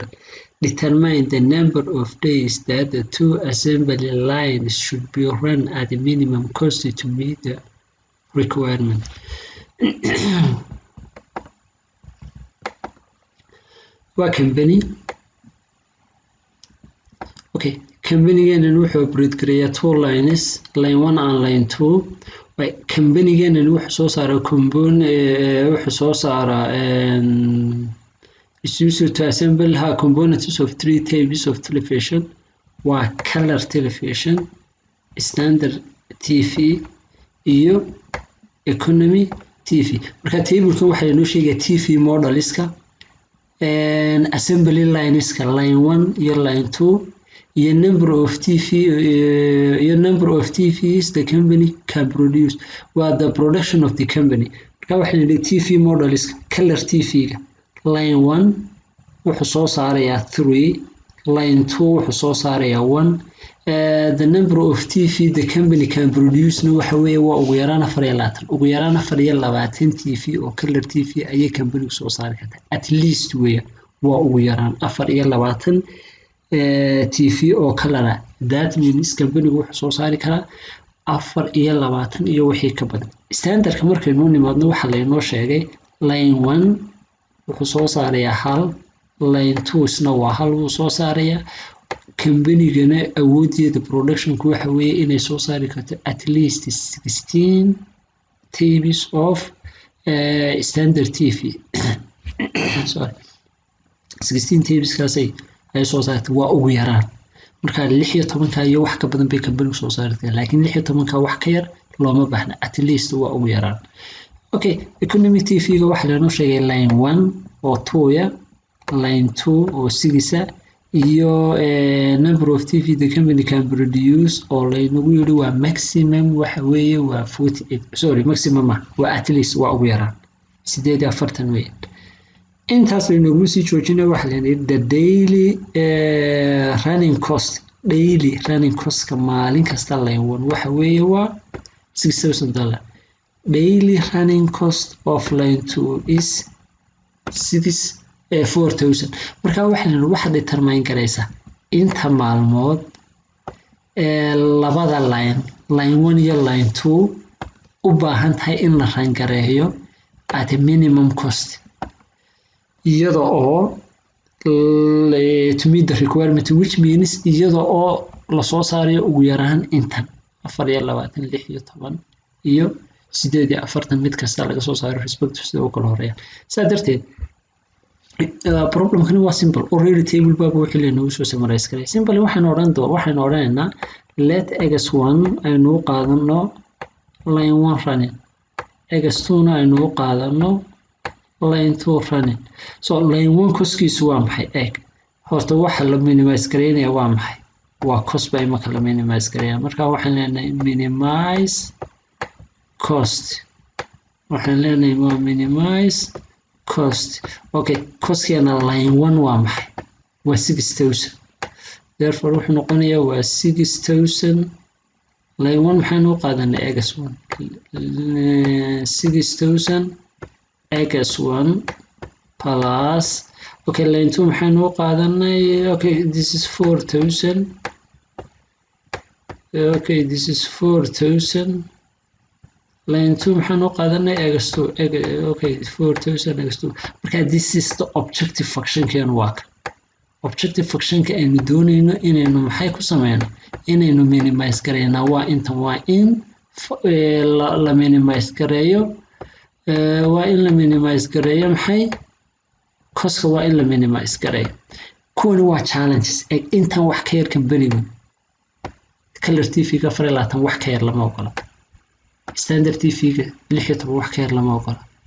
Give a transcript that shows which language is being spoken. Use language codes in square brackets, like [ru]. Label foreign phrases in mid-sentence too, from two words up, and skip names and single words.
[en] Determine the number of days that the 2 assembly lines should be run at the minimum cost to meet the requirement. What company? [so] Okay, company wuxuu operate gareeyaa 2 lines, [en] line 1 and line 2. Company [so] wuxuu soo saaraa [en] is used to assemble components of 3 types of television. Color television, standard TV, iyo economy TV. [so] Marka table-kan waxa inoo sheegay TV modeliska and assembly lineska line 1 iyo line 2 iyo [en] number of TVs the company can produce. The production of the company. [so] Marka waxa la yiri TV modeliska color TV-ga line 1 wuxuu soo saarayaa 3, line 2 wuxuu soo saarayaa 1. [en] The number of TV the company can produce [so] waxa weeye waa ugu yaraan 24 TV oo [en] color TV [so] ayay company soo saari kartaa. [en] At least [so] weeye waa ugu yaraan 24 TV oo color. [en] That means [so] company wuxuu soo saari karaa 24 iyo wixii ka badan. Standardka markaynu nimaadno waxa la inoo sheegay line 1 wuxuu soo saarayaa 1, line 2 isna waa 1 wuu soo saarayaa. Company-gana awoodeeda production-ku waxa weeye inay soo saari karto [en] at least 16 types of standard TV. Sorry. [so] 16 types kaasay ay soo saartay waa ugu yaraan. Marka 16 iyo wax ka badan bay company soo saartay, laakiin 16 wax ka yar looma baahna, [en] at least [so] waa ugu yaraan. Okay, economy TV-ga waxa la noo sheegay line 1 oo 2 line 2 oo 6 iyo [en] number of TV the company can produce [so] oo laynagu yiri waa maximum waxa weeye waa 48. Sorry, maximum waa [en] at least [so] waa ugu yaraan 48 weeye. Intaas laynagu sii joojinay waxa la yiri [en] the daily running cost. Daily running cost [so] ka maalin kasta line 1 waxa weeye waa $6,000. [en] Daily running cost of line 2 is 4,000. [so] Marka waxa determine gareysa inta maalmood labada line 1 iyo line 2 u baahan tahay in la rangareeyo [en] at a minimum cost. [so] Iyada oo [en] to meet the requirement, which means [so] iyada oo la soo saarayo ugu yaraan intan 24, 16 iyo 48 mid kasta laga soo saaro respective sida uu kala horeeya. Sidaa darteed problem-kan waa simple. Already table baba wixii la inoo soo summarize karay. Simple waxaan odhanaynaa let x1 aynu qaadano line 1 running, x2 na aynu qaadano line 2 running. So line 1 cost-kiisu waa maxay? Horta waxa la minimize gareynaya waa maxay? Waa cost bay marka la minimize gareeyaa. Marka waxaan leenahay [en] minimize cost. [so] Waxaan leenahay waa [en] minimize cost. [so] Okay, cost-kiina line 1 waa maxay? Waa 6,000. Therefore wuxuu noqonayaa waa 6,000. Line 1 maxaynu qaadanay x1 6,000 x1 plus. Okay, line 2 maxaynu qaadanay? [en] Okay, this is 4,000. Okay, this is 4,000. [so] line 2 maxaan u qaadanay x2 okay 4,000 x2 marka [en] this is the objective function [so] kan waa objective functionka aynu doonayno inaynu maxay ku sameyno inaynu minimize gareynaa waa intan waa in la minimize gareeyo maxay coska waa in la minimize gareeyo kuwani waa challenges intan wax ka yar company-gu color TV-ga 24 wax ka yar lama ogola standard TV-ga 16 wax ka yar lama ogola